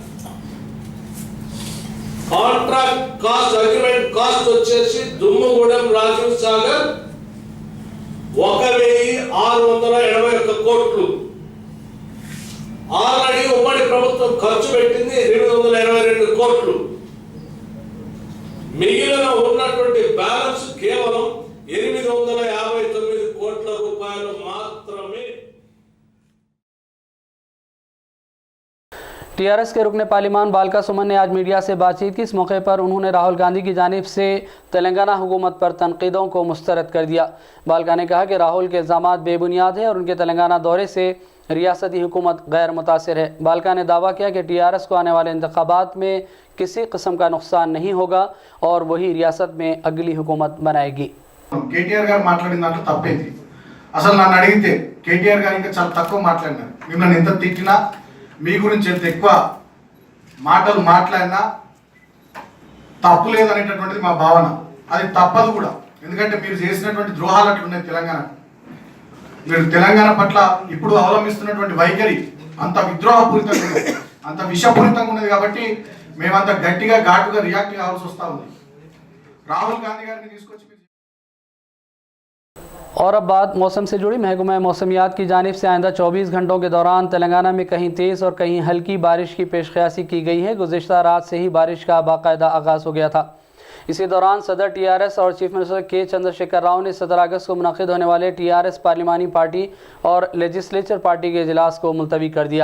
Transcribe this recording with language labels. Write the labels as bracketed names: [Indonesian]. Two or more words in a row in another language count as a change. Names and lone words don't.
[English] contract cost agreement cost [Telugu] వచ్చేసి దుమ్మగూడెం రాజీవ్ సాగర్ 1681 కోట్లు। ఆల్రెడీ ఉమ్మడి ప్రభుత్వం ఖర్చు పెట్టింది 822 కోట్లు। మిగిలిన ఉన్నటువంటి బ్యాలెన్స్ కేవలం 859 కోట్ల రూపాయలు మాత్రమే। [Urdu] TRS کے رکن پارلیمان بالکا سمن نے آج میڈیا سے بات چیت کی۔ اس موقع پر انہوں نے راہل گاندھی کی جانب سے تلنگانہ حکومت پر تنقیدوں کو مسترد کر دیا۔ بالکا نے کہا کہ راہل کے الزامات بے بنیاد ہیں اور ان کے تلنگانہ دورے سے ریاستی حکومت غیر متاثر ہے۔ بالکا نے دعویٰ کیا کہ TRS کو آنے والے انتخابات میں کسی قسم کا نقصان نہیں ہوگا اور وہی ریاست میں اگلی حکومت بنائے گی۔ [Telugu] KTR గారు మాట్లాడిన దాంట్లో తప్పేంది? అసలు నన్ను అడిగితే KTR గారు ఇంకా చాలా తక్కువ మాట్లాడినారు। మిమ్మల్ని ఎంత తిట్టినా మీ గురించి ఎంత ఎక్కువ మాటలు మాట్లాడినా తప్పు లేదనేటటువంటిది మా భావన। అది తప్పదు కూడా, ఎందుకంటే మీరు చేసినటువంటి ద్రోహాలు అట్లున్నాయి తెలంగాణ। మీరు తెలంగాణ పట్ల ఇప్పుడు అవలంబిస్తున్నటువంటి వైఖరి అంత విద్రోహపూరితంగా ఉన్నది, అంత విషపూరితంగా ఉన్నది కాబట్టి మేమంత గట్టిగా ఘాటుగా రియాక్ట్ కావాల్సి వస్తూ ఉంది। రాహుల్ గాంధీ గారిని తీసుకొచ్చి [Urdu] اور اب بات موسم سے جڑی۔ محکمہ موسمیات کی جانب سے آئندہ 24 گھنٹوں کے دوران تلنگانہ میں کہیں تیز اور کہیں ہلکی بارش کی پیش خیاسی کی گئی ہے۔ گزشتہ رات سے ہی بارش کا باقاعدہ آغاز ہو گیا تھا۔ اسی دوران صدر TRS اور [English] chief minister [Urdu] K چندرشیکھر راؤ نے 17 اگست کو منعقد ہونے والے TRS پارلیمانی پارٹی اور [English] legislature party [Urdu] کے اجلاس کو ملتوی کر دیا۔